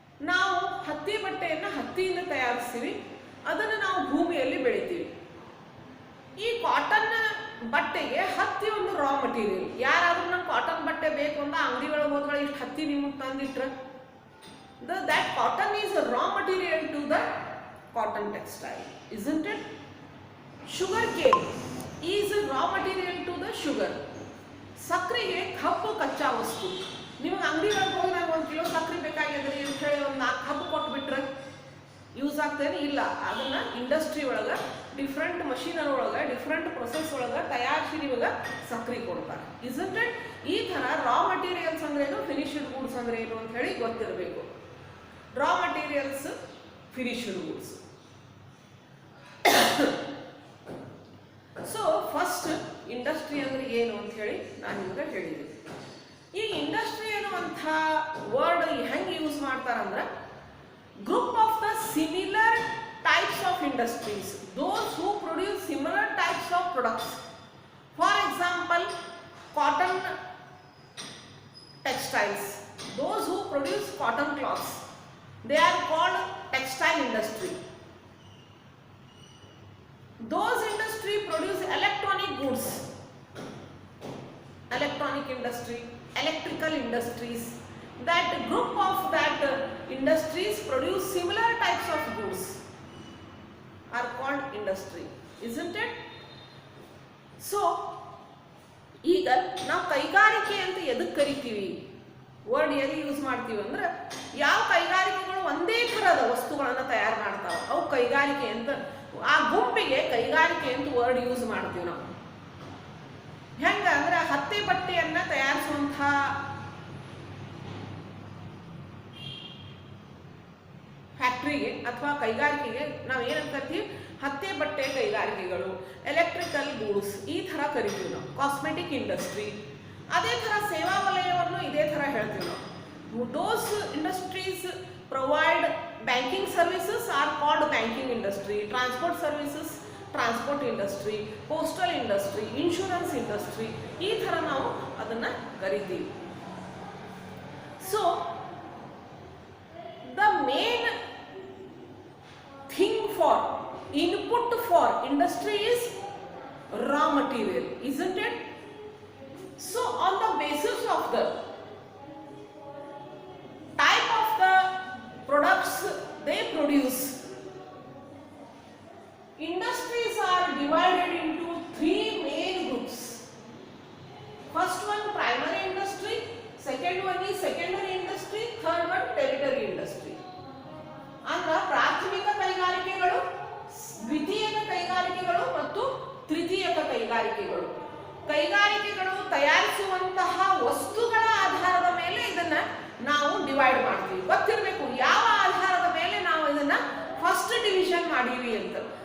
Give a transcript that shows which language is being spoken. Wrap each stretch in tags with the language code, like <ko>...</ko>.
<kn>ನಾವು ಹತ್ತಿ ಬಟ್ಟೆಯನ್ನು ಹತ್ತಿಯಿಂದ ತಯಾರಿಸ್ತೀವಿ, ಅದನ್ನು ನಾವು ಭೂಮಿಯಲ್ಲಿ ಬೆಳಿತೀವಿ. ಈ ಕಾಟನ್ ಬಟ್ಟೆಗೆ ಹತ್ತಿ ಒಂದು ರಾ ಮಟೀರಿಯಲ್. ಯಾರಾದ್ರೂ ನಂಗೆ ಕಾಟನ್ ಬಟ್ಟೆ ಬೇಕು ಅಂತ ಅಂಗಡಿ ಒಳಗೆ ಹೋದ್ರೆ ಇಷ್ಟು ಹತ್ತಿ ನಿಮಗೆ ತಂದಿಟ್ರೆ</kn> <en>that cotton is a raw material to the cotton textile, isn't it? Sugar cane is a raw material to the sugar.</en> <kn>ಸಕ್ಕರೆಗೆ ಕಬ್ಬು ಕಚ್ಚಾ ವಸ್ತು. ನಿಮಗೆ ಅಂಗಡಿ ಒಳಗೆ ಹೋಗಿ ನನಗೆ 1 ಕಿಲೋ ಸಕ್ಕರೆ ಬೇಕಾಗಿದ್ರೆ ಅಂತ ಹೇಳಿ ಒಂದು 4 ಕಬ್ಬು ಕೊಟ್ಬಿಟ್ರೆ ಯೂಸ್ ಆಗ್ತೇನೆ? ಇಲ್ಲ. ಅದನ್ನ ಇಂಡಸ್ಟ್ರಿ ಒಳಗೆ ಡಿಫ್ರೆಂಟ್ ಮಷೀನರಿ ಒಳಗೆ ಡಿಫ್ರೆಂಟ್ ಪ್ರೊಸೆಸ್ ಒಳಗೆ ತಯಾರಿಸಿ ನಿಮಗೆ ಸಕ್ರೆ ಕೊಡ್ತಾರೆ. Isn't it? ಈ ಥರ ರಾ ಮಟೀರಿಯಲ್ಸ್ ಅಂದ್ರೇನು, ಫಿನಿಶ್ಡ್ ಗೂಡ್ಸ್ ಅಂದ್ರೆ ಏನು ಅಂತ ಹೇಳಿ ಗೊತ್ತಿರಬೇಕು. ರಾ materials, finished goods. So first industry ಅಂದ್ರೆ ಏನು ಅಂತ ಹೇಳಿ ನಾನು ನಿಮಗೆ ಹೇಳಿದೆ. ಈ ಇಂಡಸ್ಟ್ರಿ ಅನ್ನುವಂಥ ವರ್ಡ್ ಹೆಂಗೆ ಯೂಸ್ ಮಾಡ್ತಾರಂದ್ರೆ,</kn> <en>Group of the similar types of industries, those who produce similar types of products. For example, cotton textiles, those who produce cotton cloths, they are called textile industry. Those industry produce electronic goods, electronic industry, electrical industries. That group of that industries produce similar types of goods are called industry, isn't it?</en> <kn>So ಈಗ ನಾವು ಕೈಗಾರಿಕೆ ಅಂತ ಎದಕ್ಕೆ ಕರಿತೀವಿ, word ಎಲ್ಲಿ use ಮಾಡ್ತೀವಿ ಅಂದ್ರೆ, ಯಾವ ಕೈಗಾರಿಕೆಗಳು ಒಂದೇ ಥರದ ವಸ್ತುಗಳನ್ನು ತಯಾರು ಮಾಡ್ತಾವೆ ಅವು ಕೈಗಾರಿಕೆ ಅಂತ, ಆ ಗುಂಪಿಗೆ ಕೈಗಾರಿಕೆ ಅಂತ ವರ್ಡ್ ಯೂಸ್ ಮಾಡ್ತೀವಿ ನಾವು. ಹೆಂಗ ಅಂದ್ರೆ, ಹತ್ತಿ ಬಟ್ಟೆಯನ್ನ ತಯಾರಿಸುವಂಥ ಫ್ಯಾಕ್ಟ್ರಿಗೆ ಅಥವಾ ಕೈಗಾರಿಕೆಗೆ ನಾವು ಏನಂತ ಕರಿತೀವಿ, ಹತ್ತಿ ಬಟ್ಟೆ ಕೈಗಾರಿಕೆಗಳು, ಎಲೆಕ್ಟ್ರಿಕಲ್ ಗೂಡ್ಸ್ ಈ ಥರ ಕರಿತೀವಿ ನಾವು. ಕಾಸ್ಮೆಟಿಕ್ ಇಂಡಸ್ಟ್ರಿ, ಅದೇ ಥರ ಸೇವಾ ವಲಯವನ್ನು ಇದೇ ಥರ ಹೇಳ್ತೀವಿ ನಾವು.</kn> <en>those industries provide banking services are called banking industry, transport services transport industry, postal industry, insurance industry,</en> <kn>ಈ ಥರ ನಾವು ಅದನ್ನು ಕರಿತೀವಿ.</kn> <en>So the main thing for input for industry is raw material, isn't it? So on the basis of the type of the products they produce, industries are divided into three main groups. First one, primary industry. Second one is secondary industry. Third one, tertiary industry.</en> <kn>ಅಂದ್ರೆ ಪ್ರಾಥಮಿಕ ಕೈಗಾರಿಕೆಗಳು, ದ್ವಿತೀಯಕ ಕೈಗಾರಿಕೆಗಳು ಮತ್ತು ತೃತೀಯಕ ಕೈಗಾರಿಕೆಗಳು. ಕೈಗಾರಿಕೆಗಳು ತಯಾರಿಸುವಂತಹ ವಸ್ತುಗಳ ಆಧಾರದ ಮೇಲೆ ಇದನ್ನ ನಾವು ಡಿವೈಡ್ ಮಾಡ್ತೀವಿ. ಗೊತ್ತಿರಬೇಕು ಯಾವ ಆಧಾರದ ಮೇಲೆ ನಾವು ಇದನ್ನ ಫಸ್ಟ್ ಡಿವಿಷನ್ ಮಾಡೀವಿ ಅಂತ.</kn>